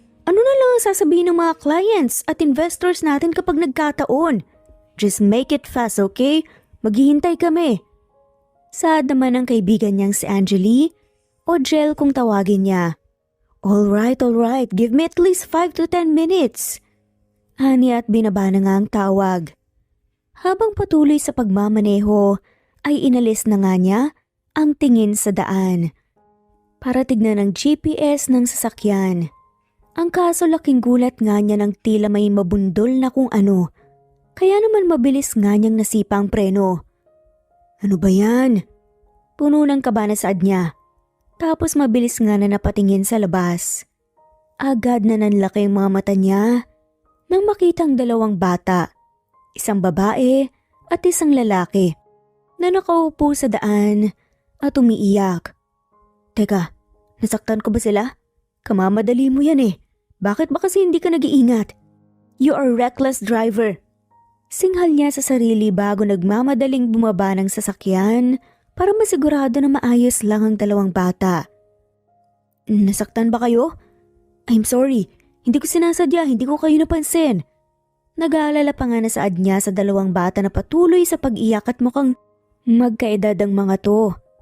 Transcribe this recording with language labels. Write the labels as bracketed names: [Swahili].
[Filipino] Ano na lang ang sasabihin ng mga clients at investors natin kapag nagkataon? [English] Just make it fast, okay? [Filipino] Maghihintay kami. Saad naman ng kaibigan niyang si Angeli o Jel kung tawagin niya. [English] Alright. Give me at least 5 to 10 minutes. [Filipino] Ani at binaba na nga ang tawag. Habang patuloy sa pagmamaneho, ay inalis na nga niya ang tingin sa daan. Para tignan ang GPS ng sasakyan. Ang kaso laking gulat nga niya ng tila may mabundol na kung ano. Kaya naman mabilis nga niyang nasipa ang preno. Ano ba yan? Puno ng kaba na saad niya. Tapos mabilis nga na napatingin sa labas. Agad na nanlaki ang mga mata niya nang makitang dalawang bata. Isang babae at isang lalaki na nakaupo sa daan at umiiyak. Teka, nasaktan ko ba sila? Kamamadali mo yan eh. Bakit ba kasi hindi ka nag-iingat? [English] You are reckless driver. [Filipino] Singhal niya sa sarili bago nagmamadaling bumaba ng sasakyan para masigurado na maayos lang ang dalawang bata. Nasaktan ba kayo? [English] I'm sorry. [Filipino] Hindi ko sinasadya. Hindi ko kayo napansin. Nag-aalala pa nga na saad niya sa dalawang bata na patuloy sa pag-iyak at mukhang magkaedad ang mga to.